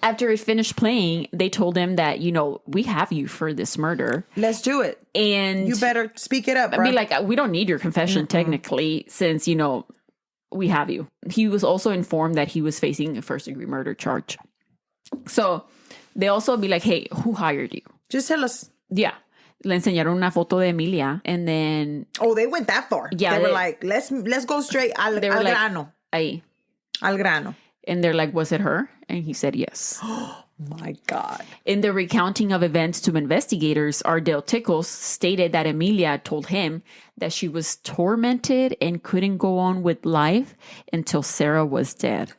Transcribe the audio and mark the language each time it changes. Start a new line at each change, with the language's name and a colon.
English: After it finished playing, they told him that, we have you for this murder. Let's do it. And you better speak it up, bro. I mean, like, we don't need your confession technically since, we have you. He was also informed that he was facing a first-degree murder charge. So they also be like, "Hey, who hired you?" Just tell us. Yeah.
Spanish: Le enseñaron una foto de Emilia,
English: and then... Oh, they went that far. Yeah. They were like, let's go straight
Spanish: al grano. Ahí. Al grano.
English: And they're like, "Was it her?" And he said yes. My God. In the recounting of events to investigators, Ardell Tickles stated that Emilia told him that she was tormented and couldn't go on with life until Sara was dead.